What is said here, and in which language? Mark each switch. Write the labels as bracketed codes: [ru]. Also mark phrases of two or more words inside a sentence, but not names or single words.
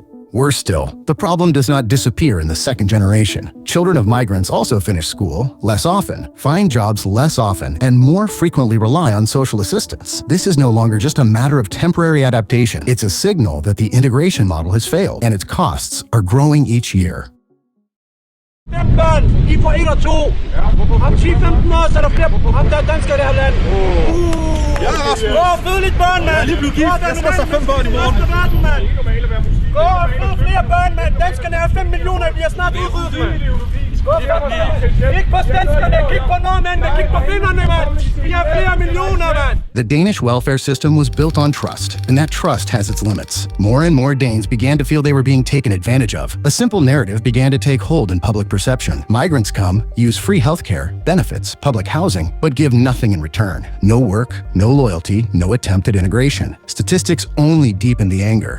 [en] Worse still, the problem does not disappear in the second generation. Children of migrants also finish school less often, find jobs less often, and more frequently rely on social assistance. This is no longer just a matter of temporary adaptation. It's a signal that the integration model has failed, and its costs are growing each year. [da] Gå og fød flere børn, mand! Danskerne er 5 millioner, vi er snart udryddet, mand! Kig på danskerne, kig på nordmændene, kig på finnerne, mand! Vi er flere millioner, mand! [en] The Danish welfare system was built on trust, and that trust has its limits. More and more Danes began to feel they were being taken advantage of. A simple narrative began to take hold in public perception. Migrants come, use free healthcare, benefits, public housing, but give nothing in return. No work, no loyalty, no attempt at integration. Statistics only deepen the anger.